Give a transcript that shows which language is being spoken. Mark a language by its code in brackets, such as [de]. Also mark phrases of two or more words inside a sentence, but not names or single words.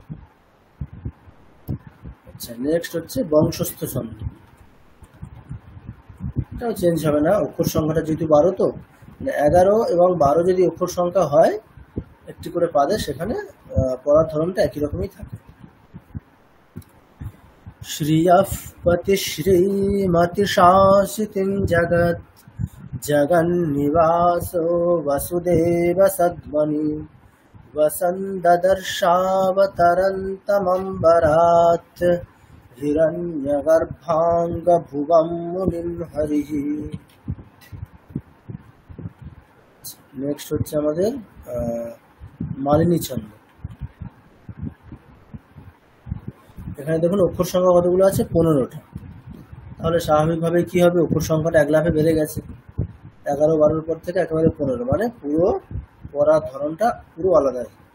[bn] আচ্ছা, নেক্সট হচ্ছে বংশস্থ ছন্দ। এটাও চেঞ্জ হবে না, অক্ষর সংখ্যাটা যেহেতু 12, তো মানে 11 এবং 12 যদি অক্ষর সংখ্যা হয় একটি করে পাদে, সেখানে পড়ার ধরনটা একই রকমই থাকে। [sa] श्रियः पतिश्रीमतिशासितिं जगत् जगन्निवासो वसुदेवसद्मनि वसन्ददर्शावतरन्तमम्बरात् हिरण्यगर्भाङ्गभुवं मुनिं हरिः। [bn] নেক্সট হচ্ছে আমাদের মালিনী ছন্দ। এখানে দেখুন অক্ষর সংখ্যা কতগুলো আছে, 15টা। তাহলে স্বাভাবিকভাবে কি হবে, অক্ষর সংখ্যাটা এক লাফে বেড়ে গেছে, 11-12 পর থেকে একেবারে 15, মানে পুরো পড়ার ধরনটা পুরো আলাদা।